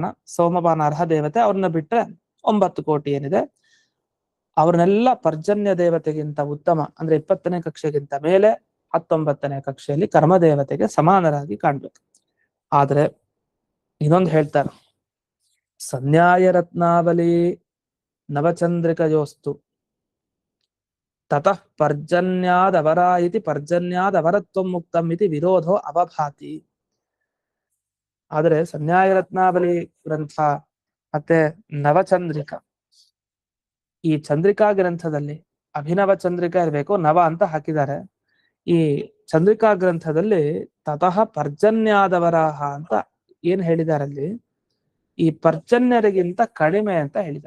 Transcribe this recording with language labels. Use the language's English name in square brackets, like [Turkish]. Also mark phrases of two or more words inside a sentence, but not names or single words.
[Kannada] ಸೋಮಪಾನ ಅರ್ಹ ದೇವತೆ, ಅವ್ರನ್ನ ಬಿಟ್ರೆ 9 ಕೋಟಿ ಏನಿದೆ ಅವ್ರನ್ನೆಲ್ಲ ಪರ್ಜನ್ಯ ದೇವತೆಗಿಂತ ಉತ್ತಮ ಅಂದ್ರೆ 20ನೇ ಕಕ್ಷೆಗಿಂತ ಮೇಲೆ 19ನೇ ಕಕ್ಷೆಯಲ್ಲಿ ಕರ್ಮ ದೇವತೆಗೆ ಸಮಾನರಾಗಿ ಕಾಣ್ಬೇಕು. ಆದ್ರೆ ಇನ್ನೊಂದು ಹೇಳ್ತಾರೆ, [Sanskrit] ಸನ್ಯಾಯ ರತ್ನಾವಲಿ ನವಚಂದ್ರಿಕಯೋಸ್ತು ತತಃ ಪರ್ಜನ್ಯಾದವರ ಇತಿ ಪರ್ಜನ್ಯಾದವರತ್ವ ಮುಕ್ತಂ ಇತಿ ವಿರೋಧೋ ಅವಭಾತಿ. [Kannada] ಆದ್ರೆ ಸನ್ಯಾಯ ರತ್ನಾವಲಿ ಗ್ರಂಥ ಮತ್ತೆ ನವಚಂದ್ರಿಕ, ಈ ಚಂದ್ರಿಕಾ ಗ್ರಂಥದಲ್ಲಿ ಅಭಿನವ ಚಂದ್ರಿಕಾ ಇರಬೇಕು, ನವ ಅಂತ ಹಾಕಿದ್ದಾರೆ. ಈ ಚಂದ್ರಿಕಾ ಗ್ರಂಥದಲ್ಲಿ [Sanskrit] ತತಃ ಪರ್ಜನ್ಯಾದವರಾಹ [Kannada] ಅಂತ ಏನ್ ಹೇಳಿದಾರಲ್ಲಿ, ಈ ಪರ್ಜನ್ಯರಿಗಿಂತ ಕಡಿಮೆ ಅಂತ ಹೇಳಿದ್ದಾರೆ.